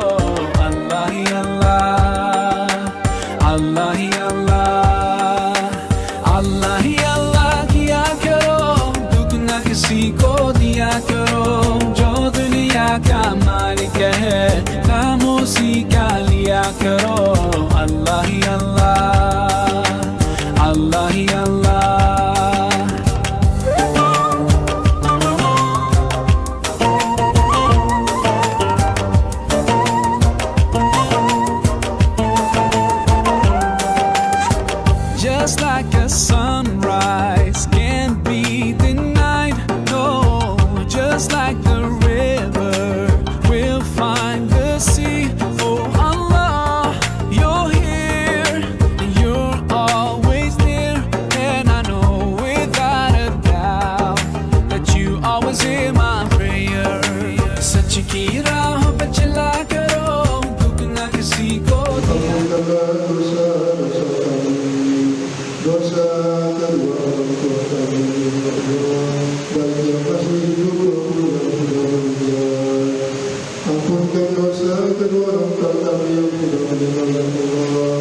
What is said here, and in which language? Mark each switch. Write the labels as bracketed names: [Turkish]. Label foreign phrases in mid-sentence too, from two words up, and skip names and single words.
[Hindi] अल्लाह ही अल्लाह, अल्लाह ही अल्लाह, अल्लाह ही अल्लाह किया करो, दुख न किसी को दिया करो, जो दुनिया का मालिक है नाम उसी का लिया करो। अल्लाह ही अल्लाह, अल्लाह ही अल्लाह। [English] Just like a sunrise can't be denied, no, just like the river will find the sea. Oh Allah, you're here, you're always near, and I know without a doubt that you always hear my prayer. [Hindi] सच की राह पे चला करो, दुख न किसी को दिया। [Indonesian] dosa kedua orang tua kami [Arabic] ya Allah, [Indonesian] dan yang masih hidup ampunkan dosa kedua orang tua kami yang sudah meninggal [Arabic] ya Allah.